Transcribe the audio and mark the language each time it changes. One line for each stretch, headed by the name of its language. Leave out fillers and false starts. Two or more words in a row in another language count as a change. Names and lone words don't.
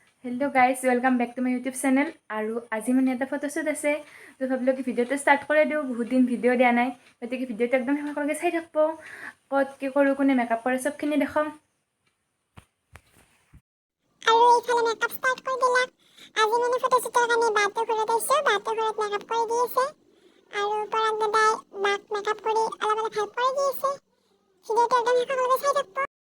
English: Hello guys welcome back to my YouTube channel
Hindi: और आज मैं
Assamese: এটা ফটোশ্বুট আছে তো ভাবিলো কি ভিডিওটো স্টার্ট করে দিও বহুত দিন ভিডিও দিয়া নাই গতিকে ভিডিওটো একদম শেষলৈকে চাই থাকব কত কি কৰো কোনে মেকআপ কৰে সবখিনি দেখাম আৰু এইফালে মেকআপ স্টাৰ্ট কৰি দিলা আজি মানে ফটোশ্বুটৰ কাৰণে বাটো ঘৰত আহিছো বাটো ঘৰত মেকআপ কৰি দি আছে আৰু পৰাগ দাদাই বাক মেকআপ কৰি অলপ অলপ হেল্প কৰি দি আছে ভিডিওটো একদম শেষলৈকে চাই থাকব